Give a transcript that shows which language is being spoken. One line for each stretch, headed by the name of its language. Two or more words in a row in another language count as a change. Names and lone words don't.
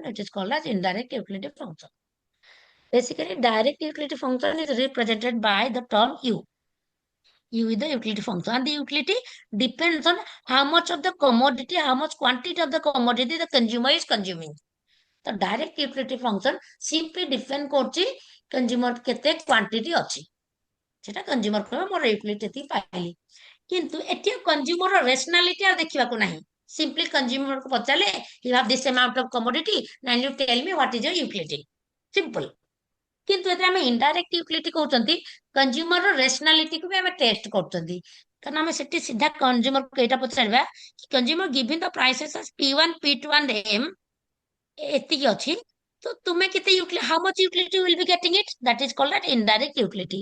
English: It is called as indirect utility function. Basically, direct utility function is represented by the term u. U is the utility function. And the utility depends on how much of the commodity, how much quantity of the commodity the consumer is consuming. The direct utility function simply depend କରୁଛି consumer କେତେ quantity ଅଛି.
Odia: ସେଟା consumer କହିବ ମୋର utility ଏତିକି ପାଇଲି. କିନ୍ତୁ ଏଠି
English: consumer rationality
Odia: ଆଉ ଦେଖିବାକୁ ନାହିଁ.
English: Simply consumer
Odia: କୁ ପଚାରିଲେ
English: you have this amount of commodity and you tell me what is your utility. Simple.
Odia: କିନ୍ତୁ ଏଥିରେ ଆମେ
English: indirect utility
Odia: କହୁଛନ୍ତି
English: consumer rationalityକୁ
Odia: ବି ଆମେ ଟେଷ୍ଟ କରୁଛନ୍ତି, କାରଣ ଆମେ ସେଠି ସିଧା କନଜ୍ୟୁମରକୁ ଏଇଟା ପଚାରିବା
English: consumer giving the prices P1, P2 and M
Odia: ଏତିକି ଅଛି, ତ ତୁମେ କେତେ ୟୁଟିଲିଟି,
English: how much utility will be getting it, that is called that indirect utility.